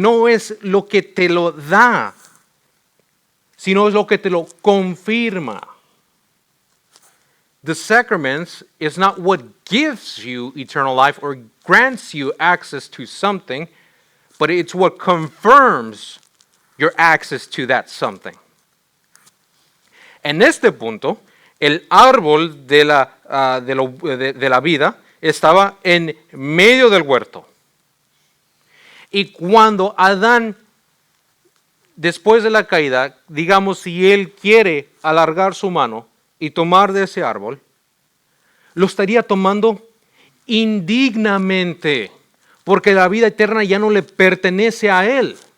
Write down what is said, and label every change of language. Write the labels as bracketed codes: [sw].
[es] No es lo que te lo da, sino es lo que te lo confirma. [en] The sacraments is not what gives you eternal life or grants you access to something, but it's what confirms your access to that something. [es] En este punto, el árbol de la vida estaba en medio del huerto. Y cuando Adán, después de la caída, digamos, si él quiere alargar su mano y tomar de ese árbol, lo estaría tomando indignamente, porque la vida eterna ya no le pertenece a él.